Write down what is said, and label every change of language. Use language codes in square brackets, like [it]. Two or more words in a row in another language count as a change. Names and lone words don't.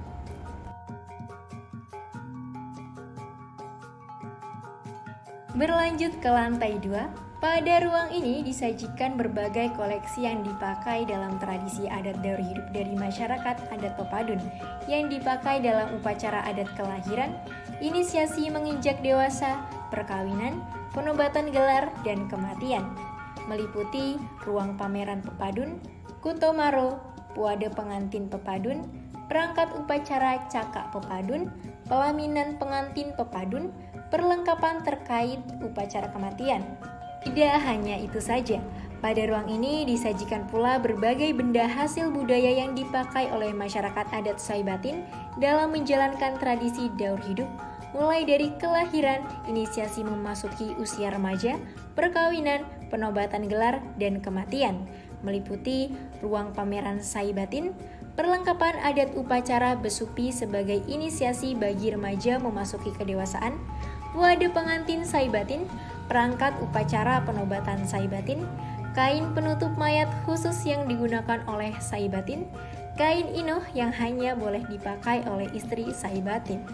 [id] Berlanjut ke lantai 2, pada ruang ini disajikan berbagai koleksi yang dipakai dalam tradisi adat daur hidup dari masyarakat adat Pepadun, yang dipakai dalam upacara adat kelahiran, inisiasi menginjak dewasa, perkawinan, penobatan gelar, dan kematian. Meliputi ruang pameran Pepadun, Kutomaro, puade pengantin Pepadun, perangkat upacara cakak Pepadun, pelaminan pengantin Pepadun, perlengkapan terkait upacara kematian. Tidak hanya itu saja, pada ruang ini disajikan pula berbagai benda hasil budaya yang dipakai oleh masyarakat adat Saibatin dalam menjalankan tradisi daur hidup, mulai dari kelahiran, inisiasi memasuki usia remaja, perkawinan, penobatan gelar, dan kematian. Meliputi ruang pameran Saibatin, perlengkapan adat upacara besupi sebagai inisiasi bagi remaja memasuki kedewasaan, wadah pengantin saibatin, perangkat upacara penobatan saibatin, kain penutup mayat khusus yang digunakan oleh saibatin, kain inoh yang hanya boleh dipakai oleh istri saibatin.